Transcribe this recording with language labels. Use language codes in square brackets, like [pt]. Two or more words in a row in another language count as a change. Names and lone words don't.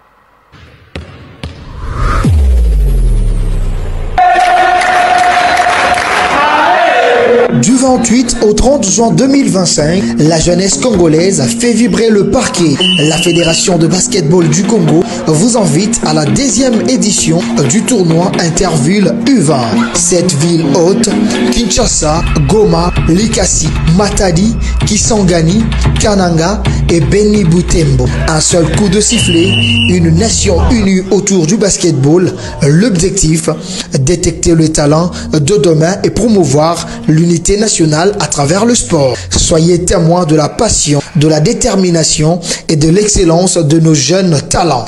[fr] Du 28 au 30 juin 2025, la jeunesse congolaise a fait vibrer le parquet. La Fédération de basketball du Congo vous invite à la 10e édition du tournoi Interville U20. Cette ville haute, Kinshasa, Goma, Likasi, Matadi, Kisangani, Kananga et Beni Butembo. Un seul coup de sifflet, une nation unie autour du basketball. L'objectif, détecter le talent de demain et promouvoir l'unité nationale à travers le sport. Soyez témoins de la passion, de la détermination et de l'excellence de nos jeunes talents.